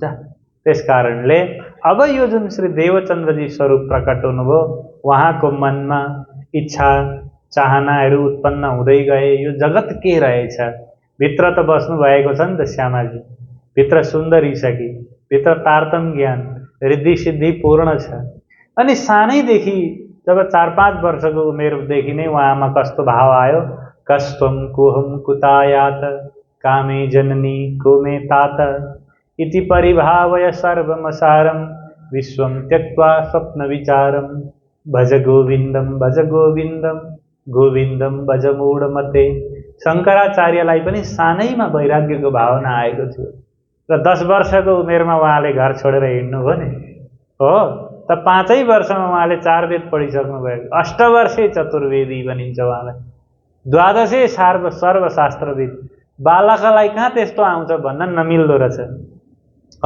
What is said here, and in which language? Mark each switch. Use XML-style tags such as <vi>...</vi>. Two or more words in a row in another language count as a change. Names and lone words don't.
<ne>त्यसकारणले अब यो जुन श्री देवचन्द्रजी स्वरूप प्रकट हुनुभयो, उहाँको मनमा इच्छा चाहनाहरू उत्पन्न हुँदै गए। यो जगत के रहेछ? भित्र त बस्नु भएको छ नि त श्यामाजी, भित्र सुन्दरी छ कि, भित्र तारतम ज्ञान, रिद्धि सिद्धि पूर्ण छ। अनि सानैदेखि जब 4-5 वर्षको उमेरदेखि नै उहाँमा कस्तो भाव आयो,</ne> <sa>कस्त्वं कोहम कुतायात कामे जननी कोमे तात इति परिभावय सर्वमसारं विश्वं त्यक्त्वा स्वप्न विचारं भज गोविन्दं गोविन्दं भज मूढमते।</sa> <ne>शङ्कराचार्यलाई पनि सानैमा वैराग्यको भावना आएको थियो र 10 वर्षको उमेरमा उहाँले घर छोडेर हिँड्नुभयो नि हो। त 5 वर्षमा उहाँले 4 वेद पढिसक्नु भएको,</ne> <sa>अष्टवर्षे चतुर्वेदी</sa> <ne>भनिन्छ उहाँलाई, 12 सर्वशास्त्रविद। बालकलाई कहाँ त्यस्तो आउँछ भन्न नमिल्दो रहेछ हो।</ne>